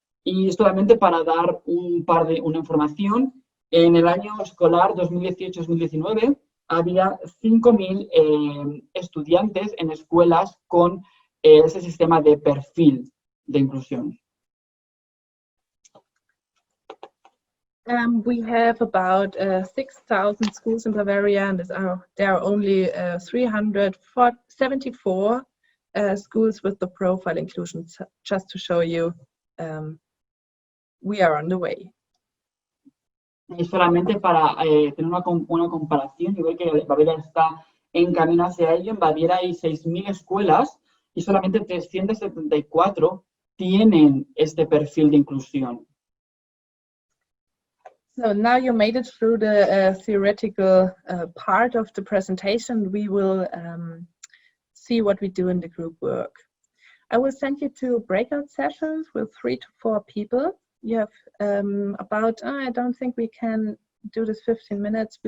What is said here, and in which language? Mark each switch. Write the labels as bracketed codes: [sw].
[es] Y solamente para dar una información, en el año escolar 2018-2019 había 5.000 estudiantes en escuelas con ese sistema de perfil de inclusión. [en] We have about 6,000 schools in Bavaria, and there are only 374 schools with the profile inclusion, just to show you we are on the way. [es] Es solamente para tener una comparación y ver que Baviera está en camino hacia ello. En Baviera hay 6.000 escuelas y solamente 374 tienen este perfil de inclusión. [en] So now you made it through the theoretical part of the presentation. We will see what we do in the group work. I will send you to breakout sessions with 3 to 4 people. You have about, I don't think we can do this 15 minutes.